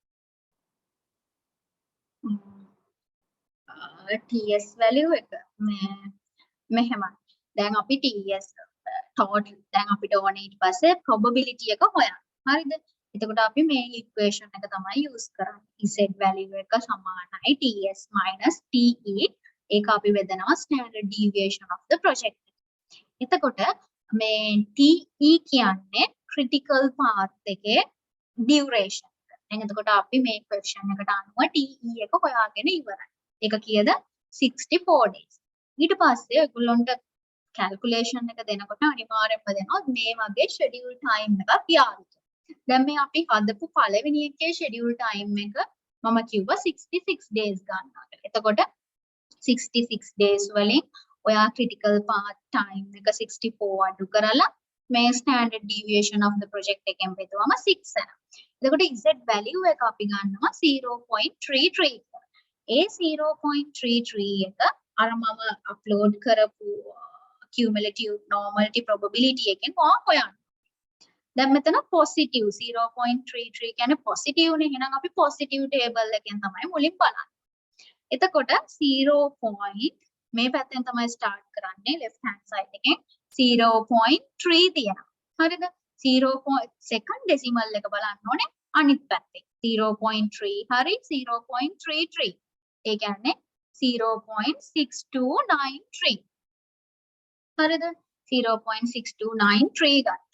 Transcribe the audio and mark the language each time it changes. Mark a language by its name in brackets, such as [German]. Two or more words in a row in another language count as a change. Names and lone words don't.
[Sinhala] TS value එක මෙහෙමයි. දැන් අපි TS total දැන් අපිට ඕනේ ඊට පස්සේ probability එක හොයන්න. හරිද? එතකොට අපි මේ equation එක තමයි use කරන්නේ. Z value එක සමානයි TS minus TE. ඒක අපි බෙදනවා [English] standard deviation of the project. [Sinhala] එතකොට මේ TE කියන්නේ [English] critical path [Sinhala] එකේ duration. දැන් එතකොට අපි මේ question එකට අනුව TE එක හොයාගෙන ඉවරයි. ඒක කීයද? 64 days. ඊට පස්සේ ඔයගොල්ලන්ට calculation එක දෙනකොට අනිවාර්යයෙන්ම දෙනවා මේ වගේ [English] schedule time [Sinhala] එකක් යාවි. දැන් මේ අපි හදපු පළවෙනි එකේ [English] schedule time [Sinhala] එක මම කිව්වා 66 days ගන්නවා කියලා. එතකොට 66 days වලින් ඔයා [English] critical path time [Sinhala] එක 64 අඩු කරලා මේ [English] standard deviation of the project [Sinhala] එකෙන් බෙදුවම 6 යනවා. එතකොට z value එක අපි ගන්නවා 0.33. ඒ 0.33 එක අර මම upload කරපු [English] cumulative normality probability [Sinhala] එකෙන් හොයන්න. දැන් මෙතන positive 0.33 කියන්නේ positive නේ. එහෙනම් අපි [English] positive table [Sinhala] එකෙන් තමයි මුලින් බලන්නේ. එතකොට 0. මේ පැත්තෙන් තමයි start කරන්නේ [English] left hand side [Sinhala] එකෙන් 0.3 තියෙනවා. හරිද? 0. [English] second decimal [Sinhala] එක බලන්න ඕනේ අනිත් පැත්තේ. 0.3 හරි 0.33. ඒ කියන්නේ 0.6293. හරිද? 0.6293 ගත්තා.